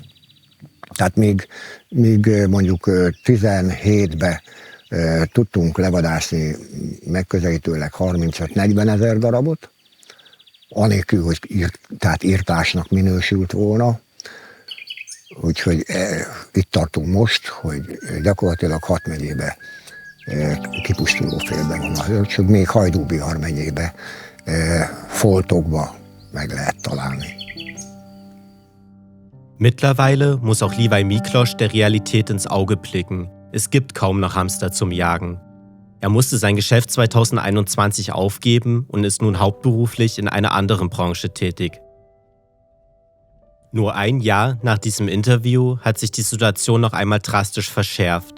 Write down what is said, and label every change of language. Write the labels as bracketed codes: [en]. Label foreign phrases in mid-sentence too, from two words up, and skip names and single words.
[hu] Tehát míg mondjuk 17-ben tudtunk levadászni megközelítőleg 35-40 ezer darabot, anélkül, hogy tehát írtásnak minősült volna. Úgyhogy itt tartunk most, hogy gyakorlatilag 6 megyébe kipusztuló félben van a hörcsög, még Hajdú-Bihar megyébe foltokba meg lehet találni. [de] Mittlerweile muss auch Liwei Miklosz der Realität ins Auge blicken. Es gibt kaum noch Hamster zum Jagen. Er musste sein Geschäft 2021 aufgeben und ist nun hauptberuflich in einer anderen Branche tätig. Nur ein Jahr nach diesem Interview hat sich die Situation noch einmal drastisch verschärft.